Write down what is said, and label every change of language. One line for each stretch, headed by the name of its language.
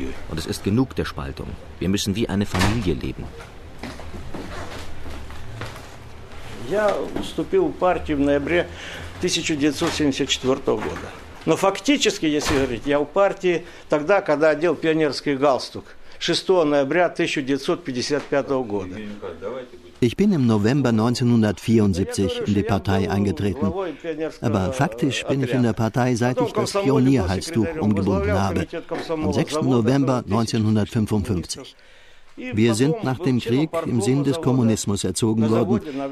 German: Und es ist genug der Spaltung. Wir müssen wie eine Familie leben.
Russian: Я вступил в партию в ноябре 1974 года. Но фактически, если говорить, я в партии тогда, когда одел пионерский галстук. 6. ноября 1955 года.
German: Ich bin im November 1974 in die Partei eingetreten. Aber faktisch bin ich in der Partei, seit ich das Pionierhalstuch umgebunden habe, am 6. November 1955. Wir sind nach dem Krieg im Sinn des Kommunismus erzogen worden.